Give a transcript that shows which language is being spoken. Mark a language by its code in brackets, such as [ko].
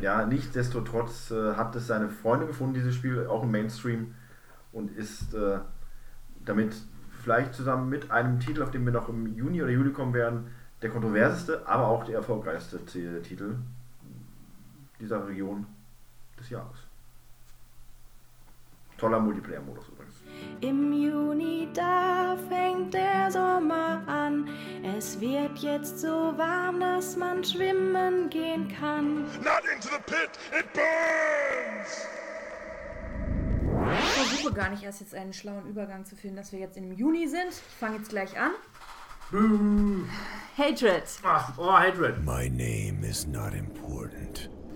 [de] Ja, nichtsdestotrotz hat es seine Freunde gefunden, dieses Spiel, auch im Mainstream, und ist damit vielleicht zusammen mit einem Titel, auf den wir noch im Juni oder Juli kommen werden, der kontroverseste, aber auch der erfolgreichste Titel dieser Region des Jahres. Toller Multiplayer-Modus übrigens. Im Juni, da fängt der Sommer an. Es wird jetzt so warm, dass man schwimmen gehen kann. [en] Not into the pit, it burns! [de] Ich versuche gar nicht erst jetzt einen schlauen Übergang zu finden, dass wir jetzt im Juni sind. Ich fange jetzt gleich an. Hatred. Ach, oh, Hatred. [en] My name is not important.